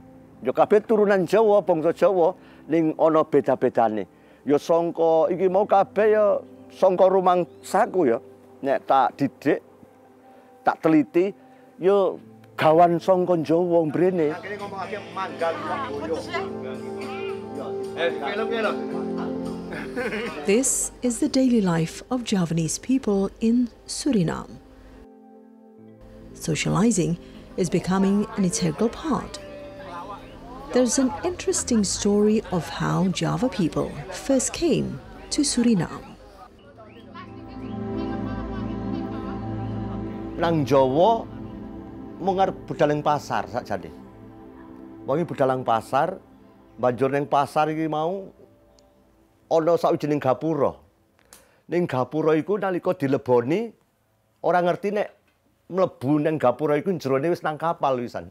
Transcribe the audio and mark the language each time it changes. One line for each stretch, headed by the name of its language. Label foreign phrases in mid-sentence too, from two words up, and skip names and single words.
Javanese: Ya kabeh turunan Jawa, bangsa Jawa ning ana beda-bedane. Ya sangka iki mau kabeh ya sangka rumangsaku ya. Nek tak didik, tak teliti ya gawan sangka Jawa mrene. Kene ngomongake manggal
English: This is the daily life of Javanese people in Suriname. Socializing is becoming an integral part. There's an interesting story of how Java people first came to Suriname.
Javanese: Nang Jawa mung arep budal ning pasar sakjane. Wong budal nang pasar, banjur ning pasar iki mau ana sawijining gapura. Ning gapura iku nalika dileboni ora ngerti nek mlebu nang gapura iku jerone wis nang kapal wisan.